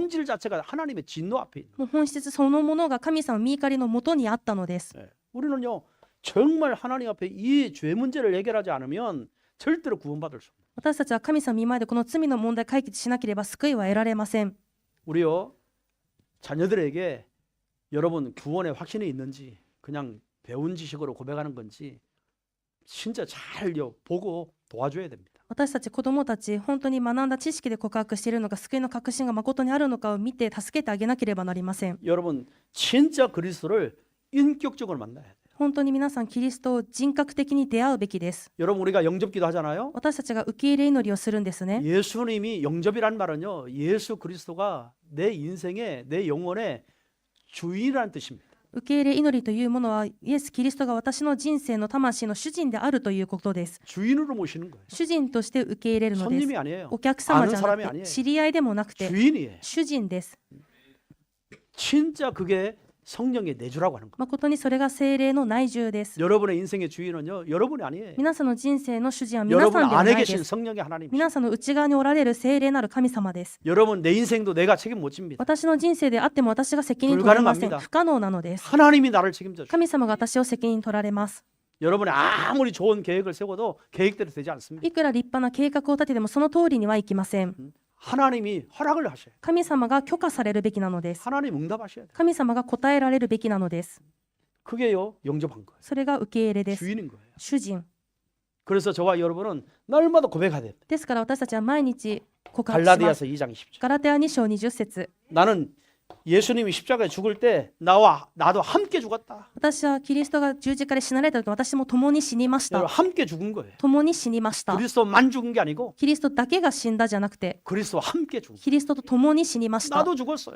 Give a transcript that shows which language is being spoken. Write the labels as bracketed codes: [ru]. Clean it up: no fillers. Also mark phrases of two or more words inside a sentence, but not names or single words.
[ko] 본질 자체가 하나님의 진노 앞에 있는. [ja] もう本質そのものが神様の見怒りのもとにあったのです。 [ko] 우리는요 정말 하나님 앞에 이 죄 문제를 해결하지 않으면 절대로 구원받을 수 없어요. [ja] 私たちは神様の見前でこの罪の問題を解決しなければ救いは得られません。 [ko] 우리요 자녀들에게 여러분 구원의 확신이 있는지 그냥 배운 지식으로 고백하는 건지 진짜 잘요 보고 도와줘야 됩니다. [ja] 私たち子供たち、本当に学んだ知識で告白しているのか、救いの確信が誠にあるのかを見て助けてあげなければなりません。 [ko] 여러분 진짜 그리스도를 인격적으로 만나야 돼요. [ja] 本当に皆さんキリストを人格的に出会うべきです。 [ko] 여러분 우리가 영접기도 하잖아요. [ja] 私たちが受け入れ祈りをするんですね。 [ko] 예수님이 영접이란 말은요 예수 그리스도가 내 인생의 내 영혼의 주인이라는 뜻입니다. [ja] 受け入れ祈りというものは、イエス・キリストが私の人生の魂の主人であるということです。 [ko] 주인으로 모시는 거예요. [ja] 主人として受け入れるのです。 [ko] 손님이 아니에요. [ja] お客様じ [ko] 아는 [ja] ゃ [ko] 사람이 [ja] なく [ko] 아니에요. [ja] て、知り合いでもなくて、 [ko] 주인이에요. [ja] 主人です。 [ko] 진짜 그게 성령의 내주라고 하는 거예요. [ja] 誠にそれが聖霊の内住です。 [ko] 여러분의 인생의 주인은요, 여러분이 아니에요. [ja] 皆さんの人生の主人は皆さ [ko] 여러분 [ja] んではな [ko] 안에 [ja] いで [ko] 계신 [ja] す。 [ko] 성령의 하나님. [ja] 皆さんの内側におられる聖霊なる神様です。 [ko] 여러분 내 인생도 내가 책임 못 집니다. [ja] 私の人生であっても私が責任取れません。 [ko] 불가능합니다. [ja] 不可能なのです。 [ko] 하나님이 나를 책임져 줘. [ja] 神様が私を責任取られます。 [ko] 여러분이 아무리 좋은 계획을 세워도 계획대로 되지 않습니다. [ja] いくら立派な計画を立ててもその通りにはいきません。 [ko] 하나님이 허락을 하셔요. [ja] 神様が許可されるべきなのです。 [ko] 하나님 응답하셔야 돼요. [ja] 神様が答えられるべきなのです。 [ko] 그게요, 영접한 거예요. [ja] それが受け入れです。 [ko] 주인인 거예요. [ja] 主人。 [ko] 그래서 저와 여러분은 날마다 고백해야 돼요. [ja] ですから私たちは毎日告白します。 [ko] 갈라디아서 2장 10절. [ja] ガラテヤ2章20節。 [ko] 나는 예수님이 십자가에 죽을 때 나도 함께 죽었다. [ja] 私はキリストが十字架で死なれた時、私も共に死にまし [ko] 여러분 [ja] た。 [ko] 함께 죽은 거예요. [ja] 共に死にました。 [ko] 그리스도만 죽은 게 아니고 [ja] キリストだけが死んだじゃなくて、 [ko] 그리스도와 함께 죽은 거예요. [ja] キリストと共に死にました。 [ko] 나도 죽었어요.